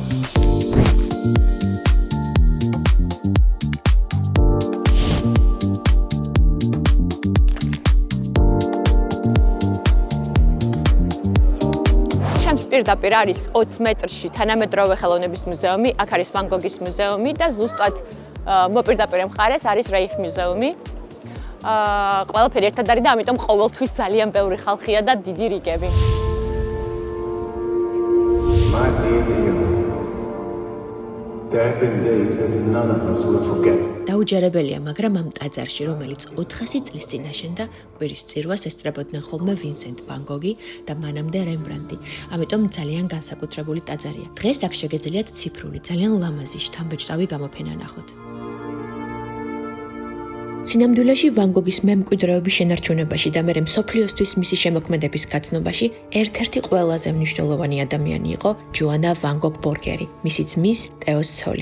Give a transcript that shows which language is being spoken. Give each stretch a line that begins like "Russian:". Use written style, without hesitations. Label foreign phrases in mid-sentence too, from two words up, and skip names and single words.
Georgian: პირდაპირ არის 20 მეტრში თანამედროვე ხელოვნების მუზეუმი, აქ არის ვან გოგის მუზეუმი და ზუსტად მოპირდაპირე მხარეს არის რეიხ მუზეუმი. ყველაფერი ერთად არის და ამიტომ ყოველთვის ძალიან ბევრი ხალხია და დიდი რიგები.
English: There have been days that none of us will forget.
Georgian: დაუჯერებელია, მაგრამ ამ ტაძარში, რომელიც 400 წლის წინ აშენდა, კვირის წირვას ესწრებოდნენ ხოლმე ვინსენტ ვან გოგი და მანამდე რემბრანტი. ამიტომ ძალიან განსაკუთრებული ტაძარია. დღეს აქ შეგეძლიათ ციფრული, ძალიან ლამაზი შთამბეჭდავი გამოფენა ნახოთ. სინამდვილეში ვან გოგის მემკვიდრეობის შენარჩუნებაში და მერე მსოფლიოსთვის მისი შემოქმედების გაცნობაში ერთ-ერთი ყველაზე მნიშვნელოვანი ადამიანი იყო ჯოანა ვან გოგ ბორგერი, მისი ძმის ტეოს ცოლი.